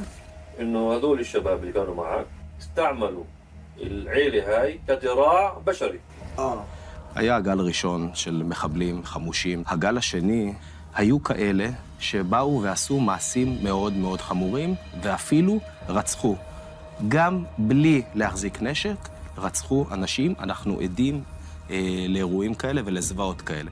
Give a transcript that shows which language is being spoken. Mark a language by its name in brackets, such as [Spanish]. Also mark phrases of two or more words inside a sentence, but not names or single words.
[Arabic] انه هذول الشباب اللي كانوا معك استعملوا العيلة هاي كذراع بشري. [Hebrew] היה גל ראשון של מחבלים חמושים. הגל השני היו כאלה שבאו ועשו מעשים מאוד מאוד חמורים, ואפילו רצחו. גם בלי להחזיק נשק, רצחו אנשים. אנחנו עדים לאירועים כאלה ולזוועות כאלה.